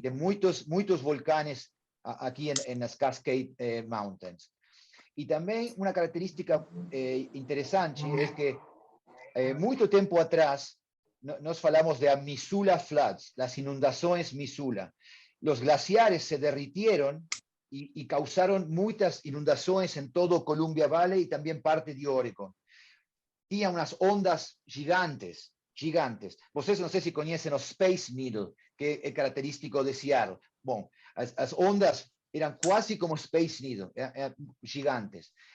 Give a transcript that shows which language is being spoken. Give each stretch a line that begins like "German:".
Portuguese: Tem muitos volcanes aqui nas Cascade Mountains. E também uma característica interessante é que muito tempo atrás nós falamos de Missoula Floods, as inundações Missoula.
Spanish: Os glaciares se derritieron y causaron muchas inundaciones en todo Columbia Valley y también parte de Oregon. Tenía unas ondas gigantes.
Portuguese: Vocês não sei se conhecem o Space Needle, que é característico de Seattle. Bom, as ondas eram quase como Space Needle, eram gigantes.